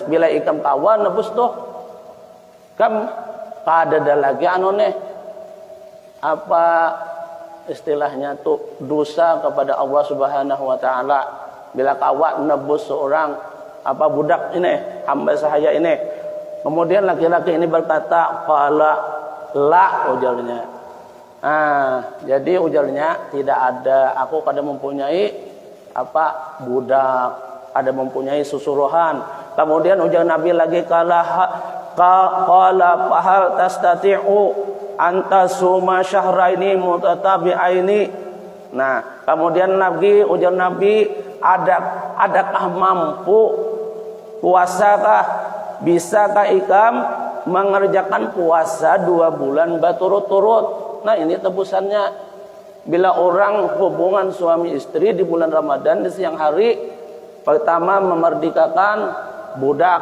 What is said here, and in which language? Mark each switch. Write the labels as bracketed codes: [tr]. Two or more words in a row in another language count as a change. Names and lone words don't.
[bjn] Bila ikam kawan nebus tuh, kam ada lagi apa istilahnya tuh, dosa kepada Allah [ar] سبحانه وتعالى. [bjn] Bila kawan nebus seorang budak ini, hamba sahaya ini. [id] Kemudian laki-laki ini berkata, [ar] قال لا, [bjn] ujarnya. Jadi ujarnya, tidak ada, aku kada mempunyai budak, ada mempunyai susuruhan. Kemudian ujar Nabi lagi, [ar] قال فهل تستطيع أنت صوم شهرين متتابعين. [bjn] Nah, kemudian ujar Nabi, adakah mampu, puasakah, bisakah ikam mengerjakan puasa 2 bulan berturut-turut? Nah, ini tebusannya. Bila orang hubungan suami istri di bulan Ramadan di siang hari, pertama memerdekakan budak.